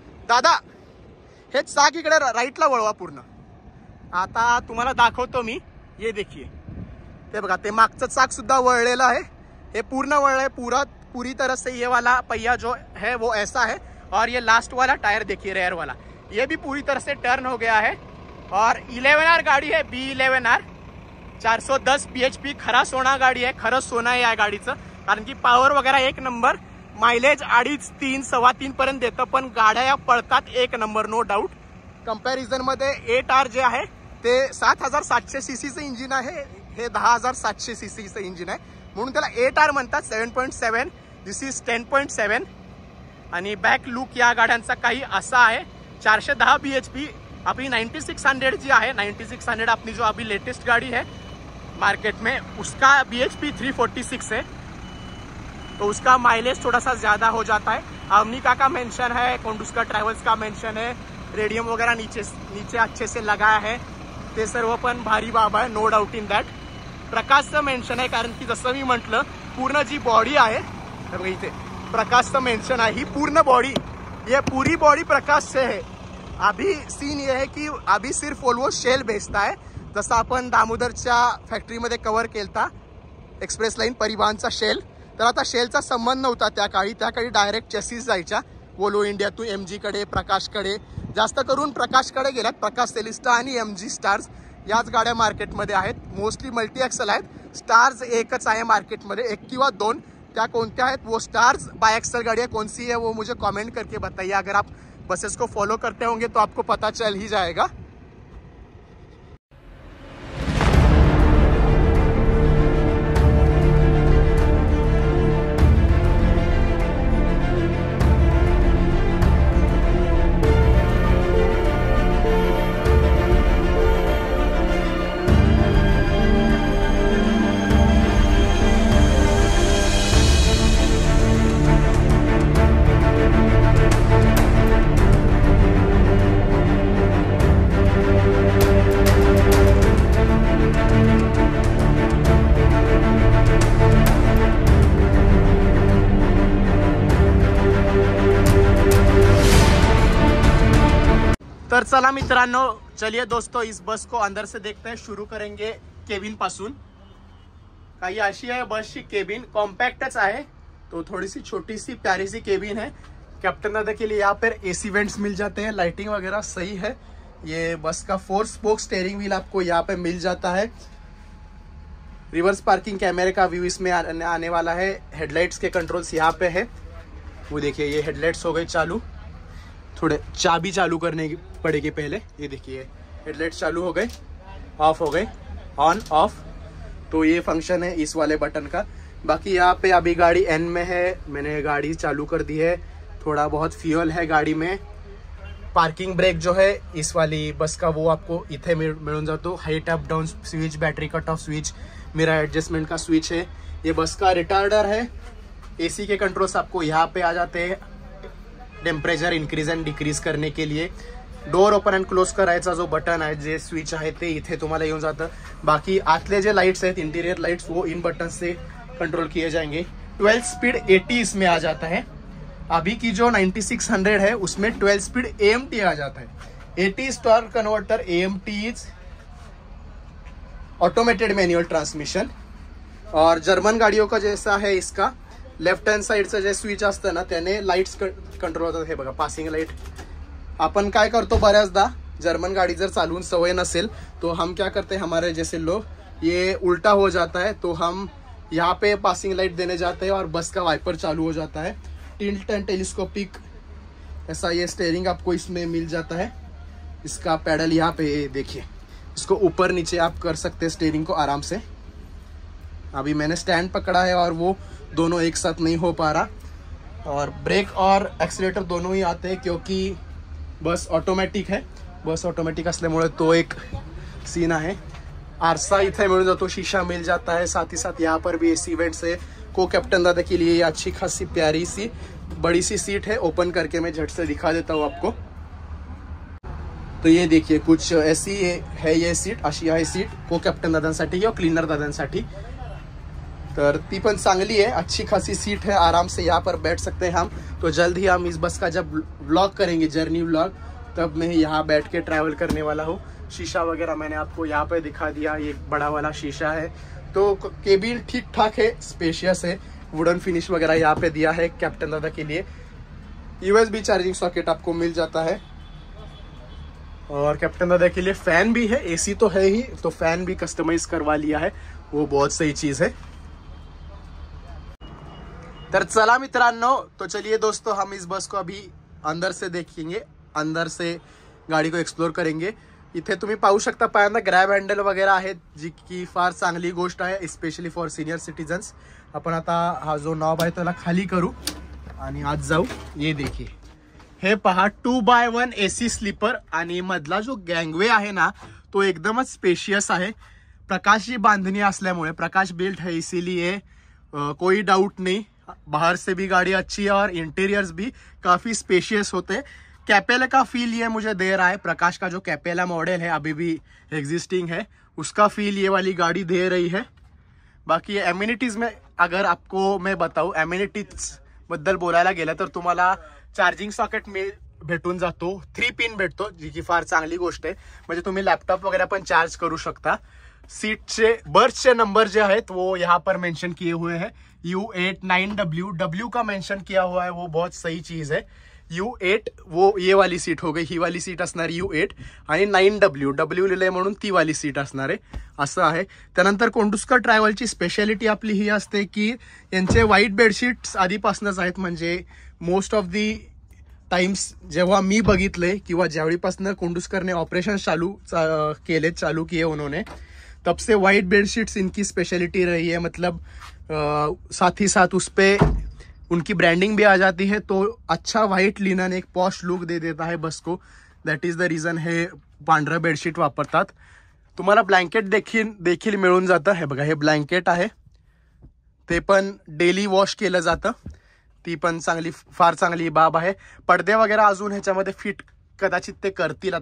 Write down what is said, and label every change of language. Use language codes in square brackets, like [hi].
[mr] दादा हे चाक इकडे राईटला वळवा पूर्ण। आता तुम्हाला दाखवतो मी, [hi] ये देखिए, [mr] ते बघा, ते मागचं चाक सुद्धा वळलेलं आहे, हे पूर्ण वळलंय [hi] पूरी तरह से। ये वाला पहिया जो है वो ऐसा है, और ये लास्ट वाला टायर देखिए रेयर वाला, ये भी पूरी तरह से टर्न हो गया है। और 11R गाड़ी है, [mr] B11R 410 bhp, खरा सोना गाडी आहे, खरंच सोना आहे या गाडीचं, कारण की पॉवर वगैरे एक नंबर, मायलेज 2.5 3 सव्वा 3 पर्यंत देतं, पण गाड्या या पळतात एक नंबर, नो डाऊट। कंपॅरिझन मध्ये 8R जे आहे ते 7700 सीसीचं इंजिन आहे, हे 10700 सीसीचं इंजिन आहे, म्हणून त्याला 8R म्हणतात. 7.7, दिस इज 10.7. आणि बॅक लुक या गाड्यांचा काही असा आहे. [en] 410 bhp. [hi] अभी 9600 जी है, 9600 अपनी जो अभी लेटेस्ट गाड़ी है मार्केट में, उसका bhp 346 है, तो उसका माइलेज थोड़ा सा ज़्यादा हो जाता है. अमनिका का मेंशन है, कोंडुस्का ट्रॅव्हल्स का मेंशन है, रेडियम वगैरह नीचे अच्छे से लगाया है, [mr] ते सर्व पण भारी बाब आहे, [en] No doubt in that. [mr] प्रकाशचं mention आहे, कारण की जसं मी म्हटलं पूर्ण जी बॉडी आहे इथे प्रकाशचं मेंशन आहे. ही पूर्ण बॉडी, [hi] ये पूरी बॉडी प्रकाश से है. अभी सीन ये है कि अभी सिर्फ वोल्वो शेल भेजता है, [mr] जसं आपण दामोदरच्या फॅक्टरीमध्ये कव्हर केलता एक्सप्रेस लाईन परिवहनचा शेल. तर आता शेलचा संबंध नव्हता त्या काळी डायरेक्ट चेसिस जायच्या वोल्वो इंडियातून MG कडे, प्रकाशकडे. जास्त करून प्रकाशकडे गेल्यात. प्रकाश सेलिस्टा आणि MG स्टार्स याच गाड्या मार्केटमध्ये आहेत. मोस्टली मल्टी एक्सल आहेत. स्टार्स एकच आहे मार्केटमध्ये, 1 किंवा 2. [hi] क्या कौन-क्या है वो स्टार्स बाय एक्सल गाड़ियाँ कौन सी है वो मुझे कमेंट करके बताइए. अगर आप बसेस को फॉलो करते होंगे तो आपको पता चल ही जाएगा. [mr] तर चला मित्रांनो, [hi] चलिए दोस्तों, इस बस को अंदर से देखते हैं. शुरू करेंगे [mr] केबिन पासून. काही अशी आहे बसची केबिन, कॉम्पैक्टच आहे, [hi] तो थोड़ी सी छोटी सी प्यारी सी केबिन है. कैप्टन दादा के लिए यहाँ पर AC वेंट्स मिल जाते हैं, लाइटिंग वगैरह सही है. ये बस का 4 स्पोक स्टेयरिंग व्हील आपको यहाँ पे मिल जाता है. रिवर्स पार्किंग कैमरे का व्यू इसमें आने वाला है. हेडलाइट्स के कंट्रोल्स यहाँ पे है. वो देखिए, ये हेडलाइट्स हो गई चालू. थोड़े चाबी चालू करने की पड़ेगी पहले. ये देखिए, हेडलाइट्स चालू हो गए, ऑफ हो गए, ऑन ऑफ. तो ये फंक्शन है इस वाले बटन का. बाकी यहाँ पे अभी गाड़ी N में है, मैंने गाड़ी चालू कर दी है. थोड़ा बहुत फ्यूल है गाड़ी में. पार्किंग ब्रेक जो है इस वाली बस का वो आपको [mr] इथे मिळून जातो. [hi] Height up down switch, battery cut off switch, मेरा एडजस्टमेंट का स्विच है. ये बस का रिटार्डर है. AC के कंट्रोल्स आपको यहाँ पे आ जाते हैं, टेम्परेचर इन्क्रीज अँड डिक्रीज करने के लिए. [mr] डोर ओपन अँड क्लोज करायचा जो बटन आहे, जे स्विच आहे ते इथे तुम्हाला येऊन जातं. बाकी आतले जे लाइट्स आहेत, इंटीरियर लाइट्स, [hi] वो इन बटन से कंट्रोल किए जाएंगे. 12 स्पीड AT इसमें आ जाता है. अभी की जो 9600 है उसमें 12 स्पीड AMT आ जाता है. AT star converter, AMT is automated manual transmission. और जर्मन गाड़ियों का जैसा है, [mr] इसका लेफ्ट हँड साईडचं जे स्विच असतं ना, त्याने लाईट्स कंट्रोल होतात. हे बघा, पासिंग लाईट. आपण काय करतो बऱ्याचदा, जर्मन गाड़ी जर चालून सवय नसेल [hi] तो हम क्या करते हैं, हमारे जैसे लोग, ये उल्टा हो जाता है तो हम यहाँ पे पासिंग लाइट देने जाते हैं और बस का वाइपर चालू हो जाता है. टिल्ट एंड टेलीस्कोपिक ऐसा ये स्टेयरिंग आपको इसमें मिल जाता है. इसका पैडल यहाँ पे देखिए, इसको ऊपर नीचे आप कर सकते हैं स्टेयरिंग को आराम से. अभी मैंने स्टैंड पकड़ा है और वो दोनों एक साथ नहीं हो पा रहा. और ब्रेक और एक्सीलेटर दोनों ही आते हैं क्योंकि बस ऑटोमॅटिक है. [mr] बस ऑटोमॅटिक असल्यामुळे तो एक सीन आहे. आरसा इथे मिल जातो, [hi] शीशा मिल जाता है. साथ ही साथ यहाँ पर भी AC वेंट्स है. को कैप्टन दादा के लिए अच्छी खासी प्यारी सी बड़ी सी सीट है. ओपन करके मैं झट से दिखा देता हूँ आपको. तो ये देखिए, कुछ ऐसी है ये सीट, [mr] अशी आहे सीट को कैप्टन दादांसाठी किंवा क्लीनर दादांसाठी. तर ती पण चांगली [hi] है, अच्छी खासी सीट है, आराम से यहाँ पर बैठ सकते हैं हम. तो जल्द ही हम इस बस का जब व्लॉग करेंगे, जर्नी व्लॉग, तब मैं यहाँ बैठ के ट्रैवल करने वाला हूँ. शीशा वगैरह मैंने आपको यहाँ पे दिखा दिया, ये बड़ा वाला शीशा है. तो केबिन ठीक ठाक है, स्पेशियस है. वुडन फिनिश वगैरह यहाँ पे दिया है कैप्टन दादा के लिए. USB चार्जिंग सॉकेट आपको मिल जाता है. और कैप्टन दादा के लिए फैन भी है. AC तो है ही, तो फैन भी कस्टमाइज करवा लिया है, वो बहुत सही चीज़ है. [mr] तर चला मित्रांनो, [hi] तो चलिए दोस्तों, हम इस बस को अभी अंदर से देखेंगे, अंदर से गाड़ी को एक्सप्लोर करेंगे. [mr] इथे तुम्ही पाहू शकता पहिल्यांदा ग्रॅब हँडल वगैरे आहेत, जी की फार चांगली गोष्ट आहे स्पेशली फॉर सिनियर सिटीजन्स. आपण आता हा जो नॉब आहे त्याला खाली करू आणि आज जाऊ. ये देखिए, हे पहा 2x1 AC स्लीपर आणि मधला जो गँगवे आहे ना तो एकदमच स्पेशियस आहे. प्रकाशी बांधणी असल्यामुळे, [hi] प्रकाश बिल्ट है इसीलिए कोई डाउट नहीं. बाहर से भी गाड़ी अच्छी है और इंटीरियर्स भी काफ़ी स्पेशियस होते. कैपेला का फील ये मुझे दे रहा है. प्रकाश का जो कैपेला मॉडल है अभी भी एग्जिस्टिंग है, उसका फील ये वाली गाड़ी दे रही है. बाकी एम्युनिटीज़ में अगर आपको मैं बताऊँ, [mr] एम्युनिटीज बद्दल बोलायला गेलं तर तुम्हाला चार्जिंग सॉकेट भेटून जातो, 3 पिन भेटतो, जी की फार चांगली गोष्ट आहे. म्हणजे तुम्ही लॅपटॉप वगैरह पण चार्ज करू शकता. सीटचे बर्थचे नंबर जे आहेत [hi] वो यहाँ पर मेंशन किए हुए हैं. U8 9W, W का मेंशन किया हुआ है, वो बहुत सही चीज है. U8 वो ये वाली सीट हो गई, [mr] ही वाली सीट असणार U8 आणि 9W, W लिहिलंय म्हणून ती वाली सीट असणार आहे, असं आहे. त्यानंतर कोंडुस्कर ट्रॅव्हलची स्पेशालिटी आपली ही असते की यांचे व्हाईट बेडशीट्स आधीपासूनच आहेत. म्हणजे मोस्ट ऑफ दी टाइम्स जेव्हा मी बघितले किंवा ज्यावेळीपासून कोंडुस्करने ऑपरेशन [hi] चालू किए उन्होंने, तब से व्हाइट बेडशीट्स इनकी स्पेशलिटी रही है. मतलब साथ ही साथ उस पे उनकी ब्रांडिंग भी आ जाती है, तो अच्छा व्हाइट लिनन एक पॉश लुक दे देता है बस को. [en] that is the reason [mr] हे पांढरं बेडशीट वापरतात. तुम्हाला ब्लँकेट देखील मिळून जातं. हे बघा, हे ब्लँकेट आहे, ते पण डेली वॉश केलं जातं. ती पण फार चांगली बाब आहे. पडदे वगैरे अजून ह्याच्यामध्ये फिट कदाचित ते करतील.